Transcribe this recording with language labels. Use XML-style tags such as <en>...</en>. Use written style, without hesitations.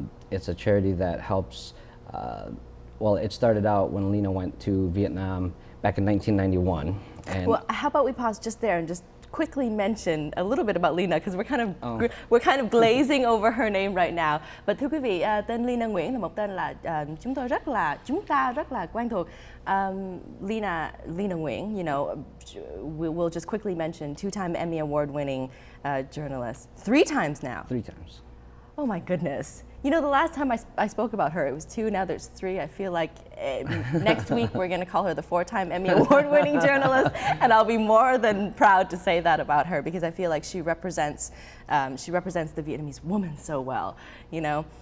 <en>It's a charity that helps, well, it started out when Leyna went to Vietnam back in 1991. And well, how about we pause just there and just quickly mention a little bit about Leyna, because we're kind of glazing over her name right now.</en> <vi>But thưa quý vị, tên Leyna Nguyen là một tên là chúng ta rất là quen thuộc.</vi> <en>Leyna Nguyen, you know, we'll just quickly mention two-time Emmy award-winning journalist, 3 times now. 3 times. Oh my goodness. You know, the last time I spoke about her, it was 2, now there's 3. I feel like next week we're going to call her the 4-time Emmy award-winning journalist, and I'll be more than proud to say that about her because I feel like she represents the Vietnamese woman so well, you know.</en>